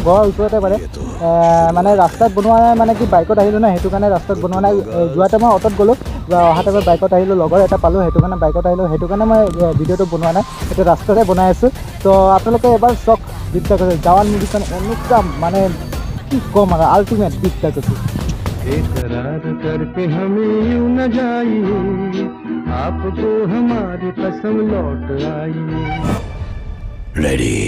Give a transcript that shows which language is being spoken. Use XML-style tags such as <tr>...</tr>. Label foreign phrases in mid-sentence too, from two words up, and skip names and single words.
<as>ঘৰৰ ওচৰতে মানে ৰাস্তাত বনোৱা নাই, মানে কি বাইকত আহিলোঁ না, সেইটো কাৰণে ৰাস্তাত বনোৱা নাই। যোৱা টাইমত অটত গ'লোঁ, অহা টাইমত বাইকত আহিলোঁ। লগৰ এটা পালোঁ, সেইটো কাৰণে বাইকত আহিলোঁ। সেইটো কাৰণে মই ভিডিঅ'টো বনোৱা নাই, এতিয়া ৰাস্তাতে বনাই আছোঁ। তো আপোনালোকে এবাৰ চাওক বিদ্যা কৈছোঁ। জৱান মুভিখন এনেকুৱা মানে কি ক'ম আৰু আল্টিমেট বিদ্যা কৈছোঁ।</as> <hi>बेकरार करके हमें यूं न जाइए, आपको हमारी कसम लौट आई।</hi> <as>ৰেডি।</as>